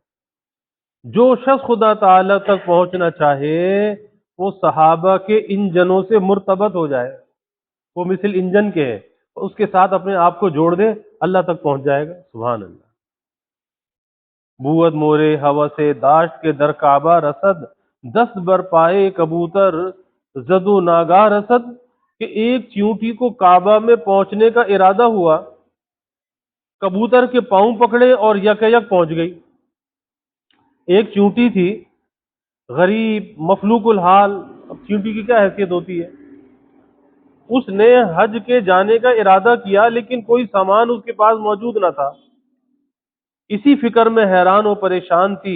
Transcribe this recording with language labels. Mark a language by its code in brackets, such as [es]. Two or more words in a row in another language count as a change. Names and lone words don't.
[ur] جو شخص خدا تعالیٰ تک پہنچنا چاہے وہ صحابہ کے انجنوں سے مرتبط ہو جائے، وہ مثل انجن کے ہے، اس کے ساتھ اپنے آپ کو جوڑ دے، اللہ تک پہنچ جائے گا۔ [ar] سبحان اللہ۔ [fa] بود مورے ہوس داشت کے در کعبہ رسد، دست بر پائے کبوتر زدو ناگاہ رسد، [ur] کہ ایک چیونٹی کو کعبہ میں پہنچنے کا ارادہ ہوا، کبوتر کے پاؤں پکڑے اور یک یک پہنچ گئی۔ ایک چیونٹی تھی، غریب مفلوق الحال، اب چیونٹی کی کیا حیثیت ہوتی ہے، اس نے حج کے جانے کا ارادہ کیا لیکن کوئی سامان اس کے پاس موجود نہ تھا، اسی فکر میں حیران و پریشان تھی۔